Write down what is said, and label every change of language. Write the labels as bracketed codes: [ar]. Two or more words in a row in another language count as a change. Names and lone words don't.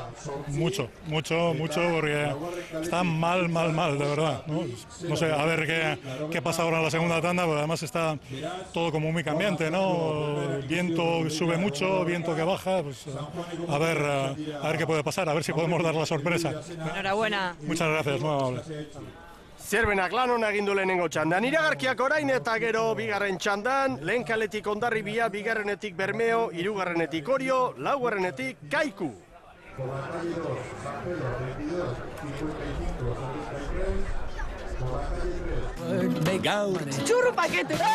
[es] Mucho, porque está mal, de verdad, ¿no? No sé, a ver qué pasa ahora en la segunda tanda, porque además está todo como muy cambiante, ¿no? El viento sube mucho, viento que baja, pues a ver qué puede pasar, a ver si podemos dar la sorpresa. Enhorabuena. Muchas gracias, muy amable. [eu] Zerbenak lan hona egin du lehenengo txandan. Iragarkiak orain eta gero bigarren txandan, lehen kaletik Hondarribia, bigarrenetik Bermeo, hirugarrenetik Orio, laugarrenetik Kaiku. Gaur txurru pakete!